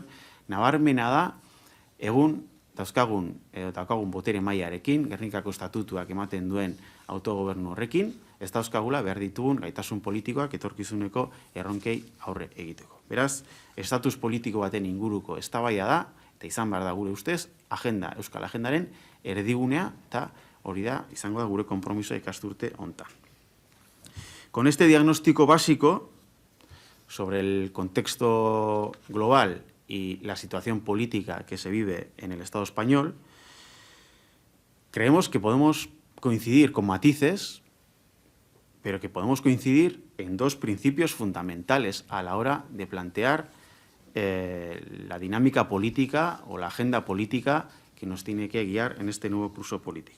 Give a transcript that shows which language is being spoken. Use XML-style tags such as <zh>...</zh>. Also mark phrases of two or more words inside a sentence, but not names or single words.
<eu>Nabarmena da, egun daukagun botere mailarekin, Gernikako estatutuak ematen duen autogobernu horrekin, ez dauzkagula behar ditugun gaitasun politikoak etorkizuneko erronkei aurre egiteko. Beraz, estatus politiko baten inguruko eztabaida da, eta izan behar da gure ustez, euskal agendaren erdigunea, eta hori da, izango da gure konpromiso ikasturte hontan.</eu> <es>Con este diagnóstico básico sobre el contexto global y la situación política que se vive en el Estado español, creemos que podemos coincidir con matices, pero que podemos coincidir en 2 principios fundamentales a la hora de plantear la dinámica política o la agenda política que nos tiene que guiar en este nuevo curso político.</es>